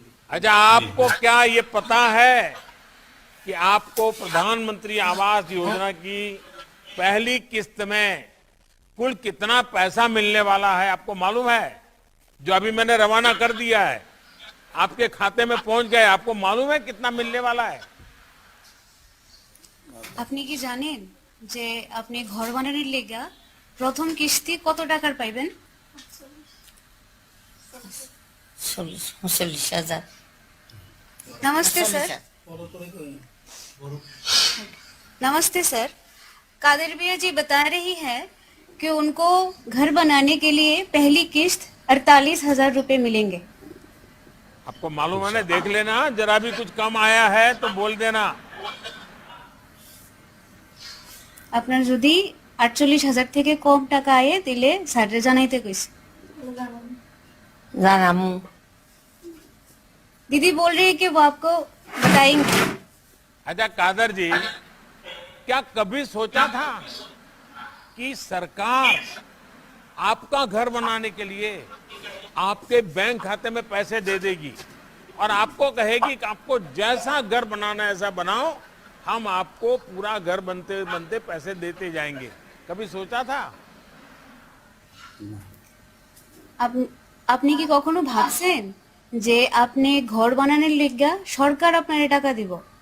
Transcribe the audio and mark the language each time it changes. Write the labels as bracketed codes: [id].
[hi] अच्छा, आपको क्या ये पता है कि आपको प्रधानमंत्री आवास योजना की पहली किस्त में कुल कितना पैसा मिलने वाला है? आपको मालूम है? जो अभी मैंने रवाना कर दिया है, आपके खाते में पहुंच गए, आपको मालूम है कितना मिलने वाला है? [bn] আপনি কি জানেন যে আপনি ঘর বানানোর লেগা প্রথম কিস্তি কত টাকার পাইবেন? 40,000। [hi] नमस्ते सर। नमस्ते सर। कादिर भैया जी बता रही है कि उनको घर बनाने के लिए पहली किस्त 48,000 रुपए मिलेंगे। आपको मालूम है ना? देख लेना, जरा भी कुछ कम आया है तो बोल देना। [bn] আপনার যদি 48,000 থেকে কম টাকা আয়ে দিলে স্যারে জানাইতে কইছে। জানামু। [hi] दीदी बोल रही है कि वो आपको बताएंगे। अच्छा कादर जी, क्या कभी सोचा था कि सरकार आपका घर बनाने के लिए आपके बैंक खाते में पैसे दे देगी और आपको कहेगी कि आपको जैसा घर बनाना है ऐसा बनाओ, हम आपको पूरा घर बनते बनते पैसे देते जाएंगे? कभी सोचा था? [bn] আপনি কি কখনো ভাবছেন যে আপনি ঘর বানানোর লেগা সরকার আপনারে টাকা দিব?